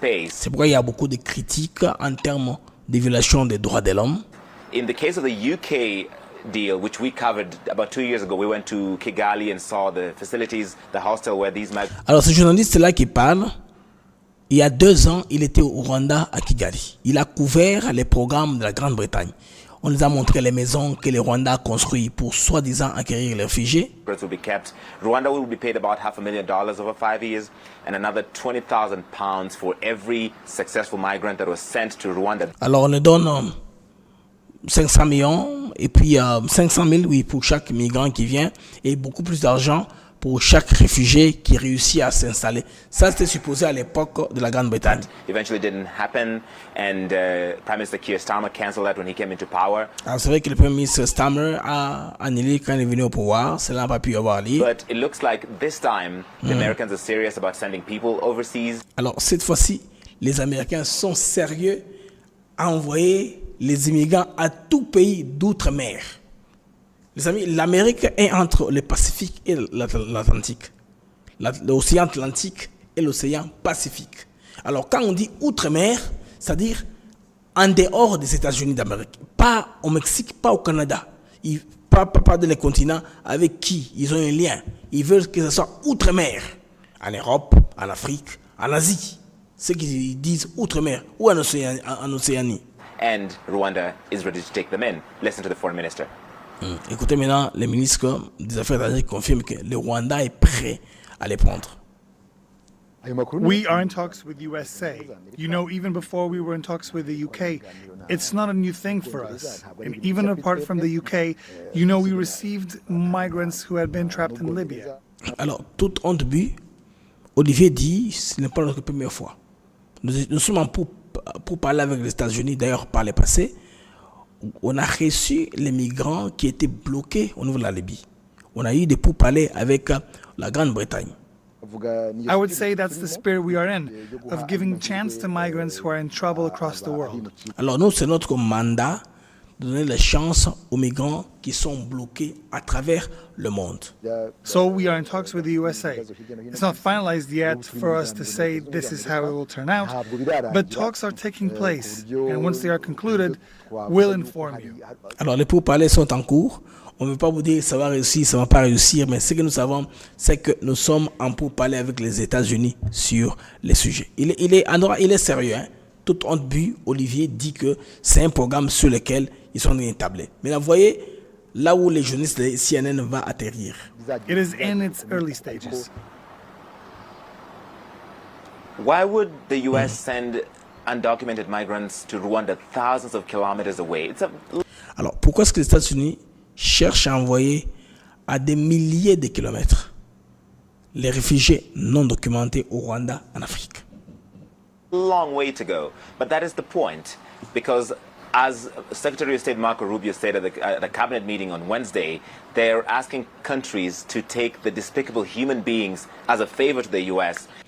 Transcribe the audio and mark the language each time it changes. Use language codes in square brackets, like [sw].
[fr] C'est pourquoi il y a beaucoup de critiques en termes de violations des droits de l'homme. [en] In the case of the UK deal, which we covered about 2 years ago, we went to Kigali and saw the facilities, the hostel where these migrants... [fr] Alors, ce journaliste-là qui parle, il y a 2 ans, il était au Rwanda, à Kigali. Il a couvert les programmes de la Grande-Bretagne. On nous a montré les maisons que le Rwanda a construites pour soi-disant accueillir les réfugiés. [en] Rwanda will be paid about $500,000 over 5 years and another £20,000 for every successful migrant that was sent to Rwanda. [fr] Alors, on nous donne 500 millions et puis 500 000 oui, pour chaque migrant qui vient et beaucoup plus d'argent pour chaque réfugié qui réussit à s'installer. Ça, c'était supposé à l'époque de la Grande-Bretagne. [en] Eventually didn't happen and Prime Minister Keir Starmer canceled that when he came into power. [fr] Alors, c'est vrai que le Premier ministre Starmer a annulé quand il est venu au pouvoir. Cela n'a pas pu avoir lieu. [en] But it looks like this time the Americans are serious about sending people overseas. [fr] Alors, cette fois-ci, les Américains sont sérieux à envoyer les immigrants à tout pays d'outre-mer. Les amis, l'Amérique est entre le Pacifique et l'Atlantique. L'océan Atlantique et l'océan Pacifique. Alors, quand on dit outre-mer, c'est-à-dire en dehors des États-Unis d'Amérique. Pas au Mexique, pas au Canada. Pas dans les continents avec qui ils ont un lien. Ils veulent que ce soit outre-mer. En Europe, en Afrique, en Asie. Ceux qui disent outre-mer ou en Océanie. [en] And Rwanda is ready to take them in. Listen to the foreign minister. [fr] Écoutez maintenant, le ministre des Affaires étrangères confirme que le Rwanda est prêt à les prendre. [en] We are in talks with USA. You know, even before we were in talks with the UK, it's not a new thing for us. And even apart from the UK, you know, we received migrants who had been trapped in Libya. [fr] Alors, toute honte but, Olivier dit, ce n'est pas notre première fois. Nous sommes pour parler avec les États-Unis, d'ailleurs par le passé, on a reçu les migrants qui étaient bloqués au niveau de la Libye. On a eu des pourparlers avec la Grande-Bretagne. [en] I would say that's the spirit we are in, of giving chance to migrants who are in trouble across the world. [fr] Alors nous, c'est notre mandat de donner la chance aux migrants qui sont bloqués à travers le monde. [en] So we are in talks with the USA. It's not finalized yet for us to say this is how it will turn out, but talks are taking place, and once they are concluded, we'll inform you. [fr] Alors, les pourparlers sont en cours. On ne veut pas vous dire ça va réussir, ça ne va pas réussir, mais ce que nous savons, c'est que nous sommes en pourparlers avec les États-Unis sur les sujets. Il est sérieux, hein? Toute honte but, Olivier dit que c'est un programme sur lequel ils sont établis. Mais là, vous voyez, là où les journalistes de CNN vont atterrir. [en] It is in its early stages. Why would the US send undocumented migrants to Rwanda thousands of kilometers away? [fr] Alors, pourquoi est-ce que les États-Unis cherchent à envoyer à des milliers de kilomètres les réfugiés non documentés au Rwanda, en Afrique? [en] Long way to go, but that is the point, because as Secretary of State Marco Rubio said at the cabinet meeting on Wednesday, they're asking countries to take the despicable human beings as a favor to the US.